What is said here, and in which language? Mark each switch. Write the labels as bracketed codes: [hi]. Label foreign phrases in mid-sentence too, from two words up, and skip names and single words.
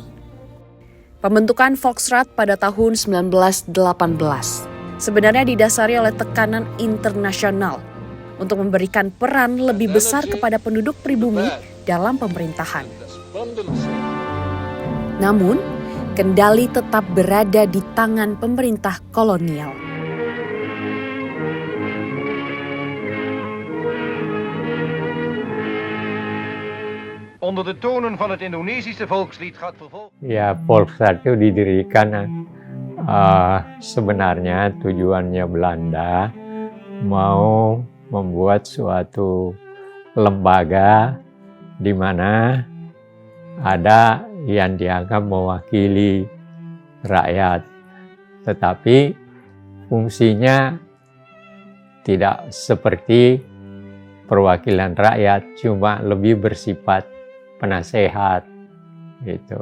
[id] Pembentukan Volksraad pada tahun 1918 sebenarnya didasari oleh tekanan internasional untuk memberikan peran lebih besar kepada penduduk pribumi dalam pemerintahan. Namun, kendali tetap berada di tangan pemerintah kolonial. [nl] Onder de tonen van het Indonesische volkslied gaat vervolgens. [id] Ya, Volksraad itu didirikan sebenarnya tujuannya Belanda mau membuat suatu lembaga di mana ada yang dianggap mewakili rakyat, tetapi fungsinya tidak seperti perwakilan rakyat, cuma lebih bersifat penasehat gitu.